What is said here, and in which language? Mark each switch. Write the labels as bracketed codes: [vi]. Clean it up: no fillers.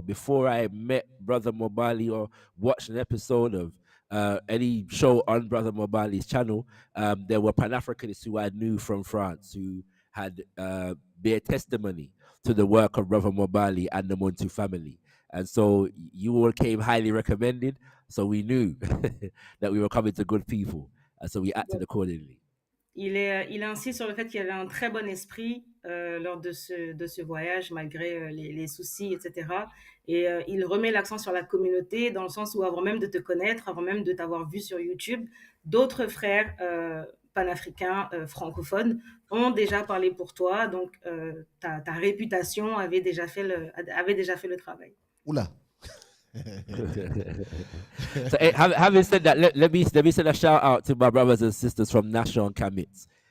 [en] Before I met Brother Mobali or watched an episode of any show on Brother Mobali's channel, there were Pan Africanists who I knew from France who had their testimony to the work of Brother Mobali and the Montu family. And so you all came highly recommended. So we knew that we were coming to good people. And so we acted accordingly. [fr] Il insiste sur le fait qu'il y avait un très bon esprit lors de ce voyage, malgré les soucis, etc. Et il remet l'accent sur la communauté, dans le sens où avant même de te connaître, avant même de t'avoir vu sur YouTube, d'autres frères panafricains francophones ont déjà parlé pour toi. Donc, ta réputation avait déjà fait le travail. Oula. [en] So having said that, let me send a shout out to my brothers and sisters from Nashon Kamit.